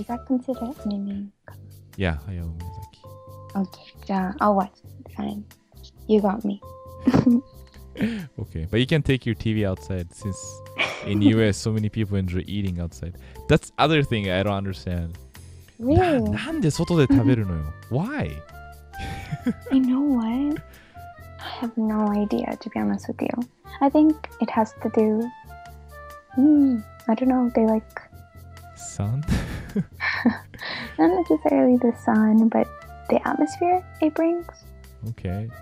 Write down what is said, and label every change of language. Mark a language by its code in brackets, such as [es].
[en] Is that considered anime? Yeah, Hayao Miyazaki. Okay, じゃあ I'll watch it. Fine. You got me. Okay, but you can take your TV outside since in US so many people enjoy eating outside. That's other thing I don't understand. Really? [ja] なんで外で食べるのよ Why? [en] You know what? I have no idea, to be honest with you. I think it has to do... I don't know, they like... Sun? Not necessarily the sun, but the atmosphere it brings. Okay.